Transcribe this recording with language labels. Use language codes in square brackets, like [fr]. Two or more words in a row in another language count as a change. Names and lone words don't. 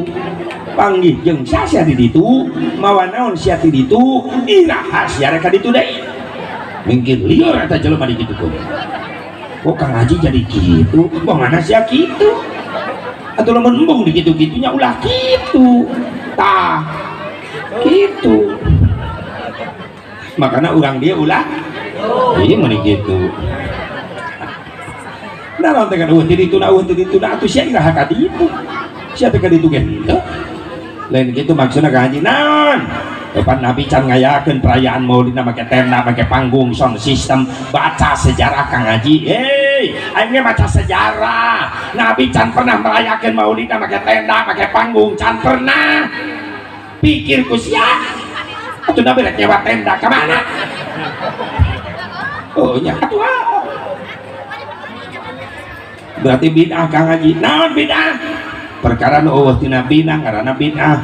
[su] panggih jeung sia di ditu mawa naon sia ti ditu iraha sia rek ka ditu deui mungkin lieur eta jelema digitukeun kok Kang Haji jadi kitu bongana sia kitu atuh lamun embung di kitu-kitunya ulah kitu tah kitu makanya urang dia ulah iya meni kitu nah naon teh kan eueuh ti ditu na atuh sia iraha ka ditu sia teh ka ditu ge henteu lain gitu maksudnya Kang Haji naon depan Nabi can ngayakeun perayaan Maulidna make tenda make panggung [en] sound system [su] baca sejarah Kang Haji aing ge baca sejarah Nabi can pernah merayakeun Maulidna make tenda make panggung can pernah pikirku sia atuh Nabi rek nyewa tenda ka mana oh nya atuh berarti bid'ah Kang Haji naon bid'ah perkara nu eueuh tina bina ngaranna bid'ah